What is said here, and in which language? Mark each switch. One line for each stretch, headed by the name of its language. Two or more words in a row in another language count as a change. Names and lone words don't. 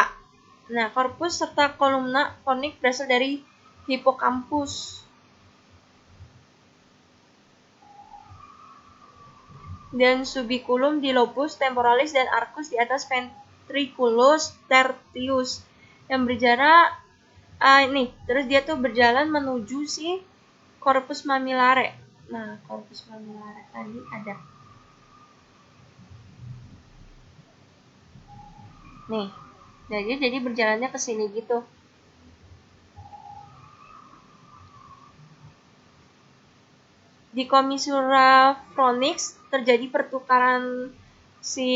Indonesian: Nah, corpus serta
Latin: kolumna fornik
Indonesian: berasal dari hippocampus. Dan subiculum di
Latin: lobus temporalis
Indonesian: dan arcus di atas
Latin: ventriculus tertius
Indonesian: yang berjarak nih, terus dia tuh berjalan menuju si
Latin: corpus mamillare.
Indonesian: Nah,
Latin: corpus mamillare
Indonesian: tadi ada. Nih, jadi berjalannya ke sini gitu. Di
Latin: commissura phronyx
Indonesian: terjadi pertukaran seratnya.